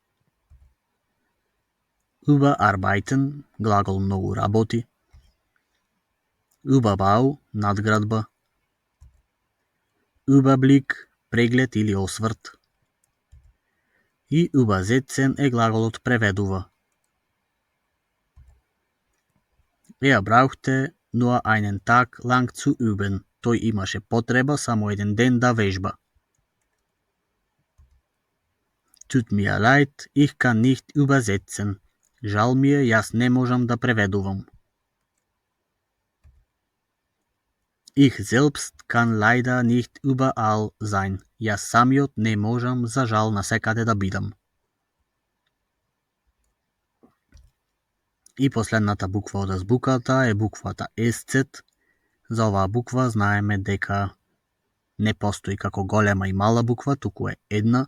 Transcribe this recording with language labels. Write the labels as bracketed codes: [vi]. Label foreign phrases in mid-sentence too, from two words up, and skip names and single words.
[mk] Überarbeiten, глагол многу работи. Überbau, надградба. Überblick, преглед или осврт. И übersetzen е глаголот преведува. [de] Brauchte nur einen Tag lang zu üben. [mk] Тој имаше потреба само еден ден да вежба. [de] Tut mir leid, ich kann nicht übersetzen. [mk] Жал ми е, јас не можам да преведувам. [de] Ich selbst kann leider nicht überall sein. [mk] Јас самиот не можам, за жал, насекаде да бидам. И последната буква од азбуката е буквата SZ. За оваа буква знаеме дека Не постои како голема и мала буква, туку е една.